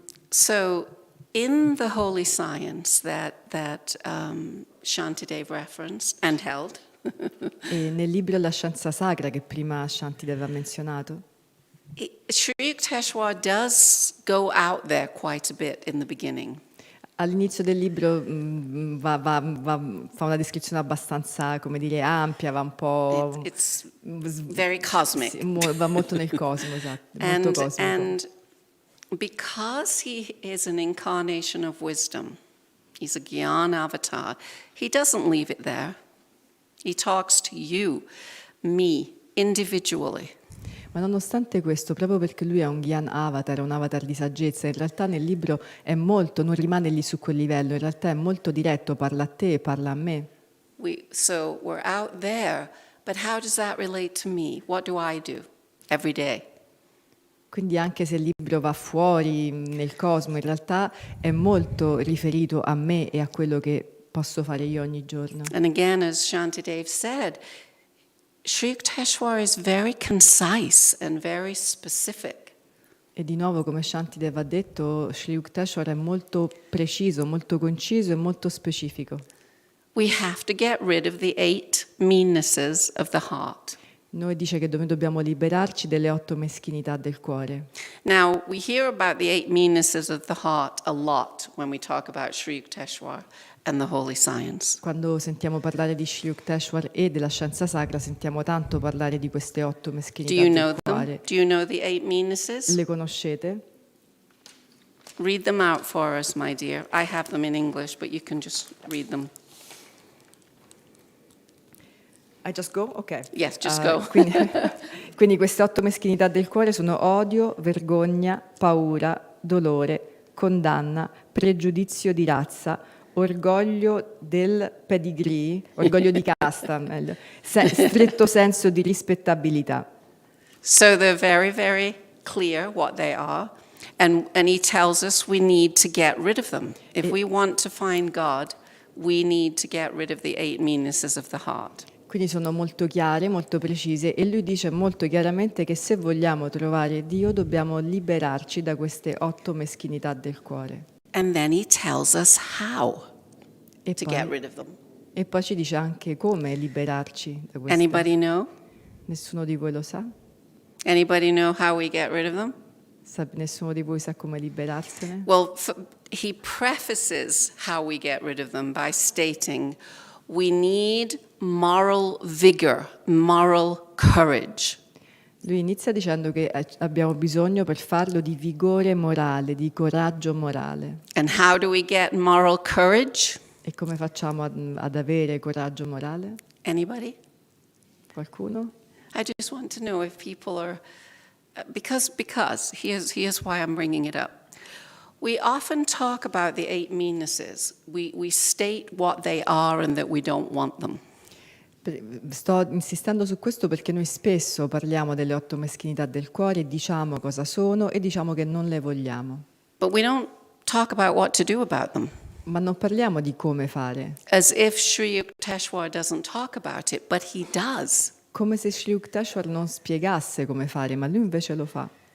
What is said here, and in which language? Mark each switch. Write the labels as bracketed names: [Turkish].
[English] So in the holy science that Shantidev referenced and held, [Italian] E nel libro La scienza sacra che prima Shantidev ha menzionato, [English] Sri Yukteswar does go out there quite a bit in the beginning. [Italian] all'inizio del libro fa una descrizione abbastanza, come dire, ampia, va un po'... [English] It's very cosmic. [Italian] Sì, va molto nel cosmo, esatto, molto cosmico. [English] And because he is an incarnation of wisdom, he's a Gyan avatar, he doesn't leave it there. He talks to you, me, individually. [Italian] Ma nonostante questo, proprio perché lui è un Gyan avatar, un avatar di saggezza, in realtà nel libro è molto, non rimane lì su quel livello, in realtà è molto diretto, parla a te, parla a me. [English] So we're out there, but how does that relate to me? What do I do every day? [Italian] Quindi anche se il libro va fuori nel cosmo, in realtà è molto riferito a me e a quello che posso fare io ogni giorno. [English] And again, as Shantidev said, Sri Yukteswar is very concise and very specific. [Italian] E di nuovo, come Shantidev ha detto, Sri Yukteswar è molto preciso, molto conciso e molto specifico. [English] We have to get rid of the 8 meannesses of the heart. [Italian] Noi dice che noi dobbiamo liberarci delle 8 meschinità del cuore. [English] Now, we hear about the 8 meannesses of the heart a lot when we talk about Sri Yukteswar and the holy science. [Italian] Quando sentiamo parlare di Sri Yukteswar e della scienza sacra, sentiamo tanto parlare di queste 8 meschinità del cuore. [English] Do you know the 8 meannesses? [Italian] Le conoscete? [English] Read them out for us, my dear. I have them in English, but you can just read them. I just go? Ok. Yes, just go. [Italian] Quindi queste 8 meschinità del cuore sono odio, vergogna, paura, dolore, condanna, pregiudizio di razza, orgoglio del pedigree, orgoglio di casta, meglio, stretto senso di rispettabilità. [English] So they're very, very clear what they are. And he tells us we need to get rid of them. If we want to find God, we need to get rid of the 8 meannesses of the heart. [Italian] Quindi sono molto chiare, molto precise e lui dice molto chiaramente che se vogliamo trovare Dio dobbiamo liberarci da queste 8 meschinità del cuore. [English] And then he tells us how to get rid of them. [Italian] E poi ci dice anche come liberarci da queste. [English] Anybody know? [Italian] Nessuno di voi lo sa? [English] Anybody know how we get rid of them? [Italian] Nessuno di voi sa come liberarsene? [English] Well, he prefaces how we get rid of them by stating, we need moral vigor, moral courage. [Italian] Lui inizia dicendo che abbiamo bisogno per farlo di vigore morale, di coraggio morale. [English] And how do we get moral courage? [Italian] E come facciamo ad avere coraggio morale? [English] Anybody? [Italian] Qualcuno? [English] I just want to know if people are, because here's why I'm bringing it up. We often talk about the 8 meannesses. We state what they are and that we don't want them. [Italian] Sto insistendo su questo perché noi spesso parliamo delle 8 meschinità del cuore e diciamo cosa sono e diciamo che non le vogliamo. [English] But we don't talk about what to do about them. [Italian] Ma non parliamo di come fare. [English] As if Sri Yukteswar doesn't talk about it, but he does. [Italian] Come se Sri Yukteswar non spiegasse come fare, ma lui invece lo fa.